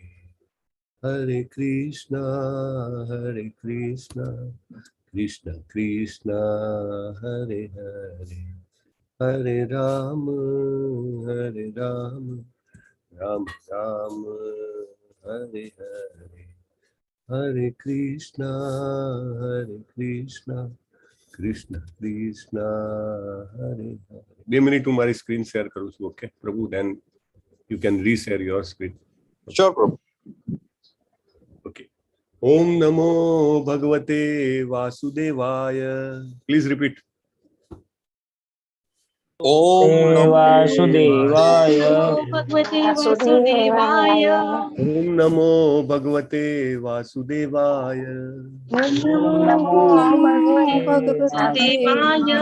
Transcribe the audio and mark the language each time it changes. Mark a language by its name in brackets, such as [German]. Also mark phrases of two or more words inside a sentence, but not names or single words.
[Sanskrit] Hare Krishna, Hare Krishna, Krishna Krishna, Hare Hare, Hare Rama, Hare Rama, Rama Rama, Hare Hare, Hare Krishna, Krishna Krishna, Hare Hare. [Gujarati] 2 minutes હું મારી સ્ક્રીન શેર કરું છું. ઓકે પ્રભુ, [English] then you can reshare your screen. Sure, Prabhu. Okay. [Sanskrit] ओम नमो भगवते वासुदेवाय. [English] Please repeat. [Sanskrit] ओम नमो Vasudevaya. भगवते वासुदेवाय. ओम नमो भगवते वासुदेवाय. ओम नमो वासुदेवाय.